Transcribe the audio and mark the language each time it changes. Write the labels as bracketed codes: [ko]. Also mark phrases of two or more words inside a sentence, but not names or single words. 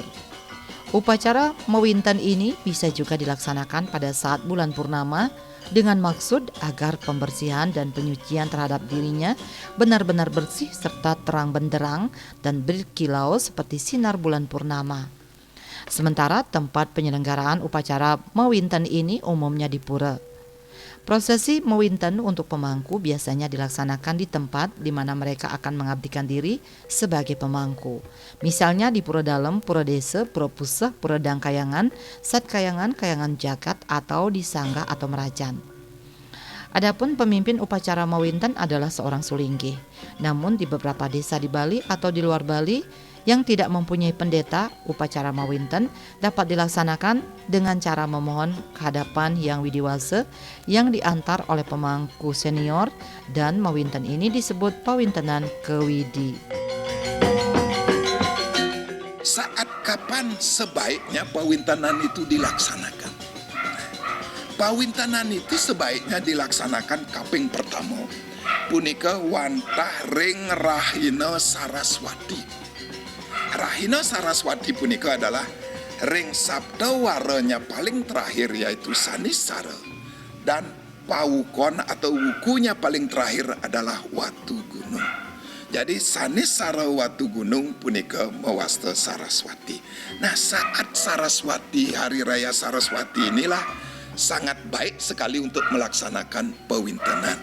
[id] Upacara mawinten ini bisa juga dilaksanakan pada saat bulan purnama dengan maksud agar pembersihan dan penyucian terhadap dirinya benar-benar bersih serta terang benderang dan berkilau seperti sinar bulan purnama. Sementara tempat penyelenggaraan upacara mawinten ini umumnya di pura. Prosesi mawinten untuk pemangku biasanya dilaksanakan di tempat di mana mereka akan mengabdikan diri sebagai pemangku. Misalnya di pura dalam, pura desa, pura puseh, pura dangkayangan, satkayangan, kayangan jagat, atau di sanggah atau merajan. Adapun pemimpin upacara Mawinten adalah seorang sulinggi. Namun di beberapa desa di Bali atau di luar Bali yang tidak mempunyai pendeta, upacara Mawinten dapat dilaksanakan dengan cara memohon kehadapan Yang Widiwase yang diantar oleh pemangku senior, dan Mawinten ini disebut Pawintenan Kewidi. Saat kapan sebaiknya pawintanan itu dilaksanakan? Pawintanan itu sebaiknya dilaksanakan kaping pertama [ban] punika wantah ring [id] Rahina Saraswati. Rahina Saraswati punika adalah ring sabda waranya paling terakhir, yaitu Sanisara, dan pawukon atau wukunya paling terakhir adalah Watu Gunung. Jadi Sanisara Watu Gunung [ban] punika mewasta [id] Saraswati. Nah, saat Saraswati, hari raya Saraswati inilah sangat baik sekali untuk melaksanakan pawintenan.